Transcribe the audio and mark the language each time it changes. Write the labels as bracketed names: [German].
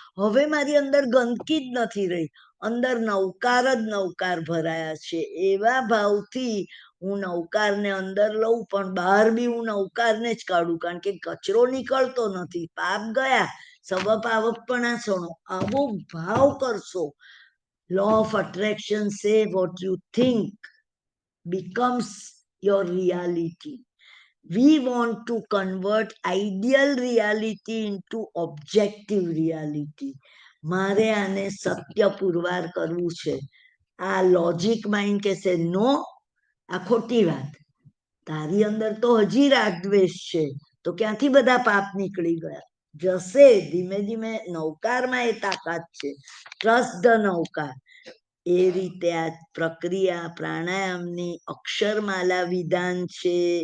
[Gujarati] હવે મારી અંદર ગંદકી જ નથી રહી, અંદર નવકાર જ નવકાર ભરાયા છે. એવા ભાવથી હું નવકારને અંદર લઉં, પણ બહાર બી હું નવકારને જ કાઢું, કારણ કે કચરો નીકળતો નથી, પાપ ગયા. સબ પાવકપણાસણો આવો ભાવ કરશો. [English] Law of attraction say what you think becomes your reality. We want to convert ideal reality into objective reality. [Gujarati] મારે આને સત્ય પુરવાર કરવું છે. આ લોજિક માઇન્ડ કહેશે નો, આ ખોટી વાત, તારી અંદર તો હજી રાગદ્વેષ છે, તો ક્યાંથી બધા પાપ નીકળી ગયા? જશે ધીમે ધીમે. નવકારમાં એ તાકાત છે. [English] Trust the Navkar. [Gujarati] એ રીતે આ પ્રક્રિયા પ્રાણાયામની અક્ષરમાલા વિધાન છે.